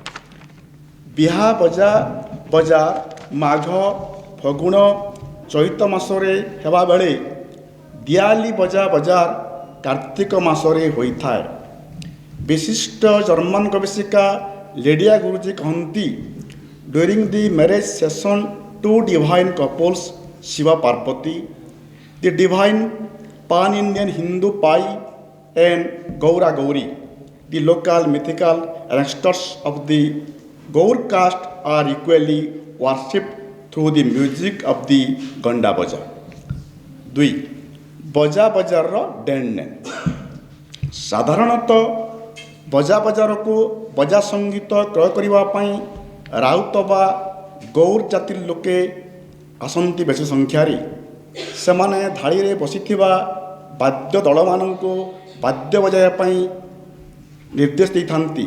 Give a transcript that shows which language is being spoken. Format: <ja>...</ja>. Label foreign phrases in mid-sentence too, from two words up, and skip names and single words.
<or>ବିହା ବଜାର ମାଘ, ଫଗୁଣ, ଚୈତ ମାସରେ ହେବା ବେଳେ ଦିଆଲି ବଜାର କାର୍ତ୍ତିକ ମାସରେ ହୋଇଥାଏ। ବିଶିଷ୍ଟ ଜର୍ମାନ ଗବେଷିକା ଲେଡିଆ ଗୁରୁଜୀ କହନ୍ତି,</or> <en>During the marriage session to divine couples Shiva Parvati, the divine pan-Indian Hindu Pai and Gaura Gauri, the local mythical ancestors of the Gaur caste are equally worshipped through the music of the Ganda Baja. 2.</en> <or>ବଜାରର ଡେଣ୍ଡ। ସାଧାରଣତଃ ବଜାରକୁ ବଜା ସଙ୍ଗୀତ କ୍ରୟ କରିବା ପାଇଁ ରାଉତ ବା ଗୌର ଜାତିର ଲୋକେ ଆସନ୍ତି ବେଶୀ ସଂଖ୍ୟାରେ। ସେମାନେ ଧାଡ଼ିରେ ବସିଥିବା ବାଦ୍ୟ ଦଳମାନଙ୍କୁ ବାଦ୍ୟ ବଜାଇବା ପାଇଁ ନିର୍ଦ୍ଦେଶ ଦେଇଥାନ୍ତି।</or>